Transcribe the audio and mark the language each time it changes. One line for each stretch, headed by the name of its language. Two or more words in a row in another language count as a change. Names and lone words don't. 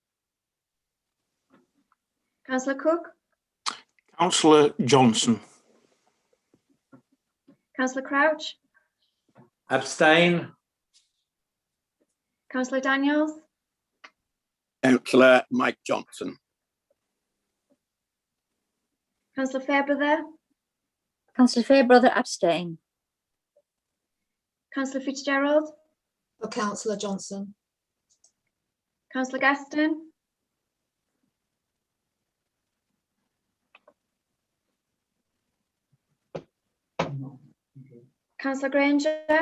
English: Councillor Cook? Councillor Johnson. Councillor Crouch? Abstain. Councillor Daniels? Councillor Mike Johnson. Councillor Fairbrother? Councillor Fairbrother, abstain. Councillor Fitzgerald? For Councillor Johnson. Councillor Gaston? Councillor Granger?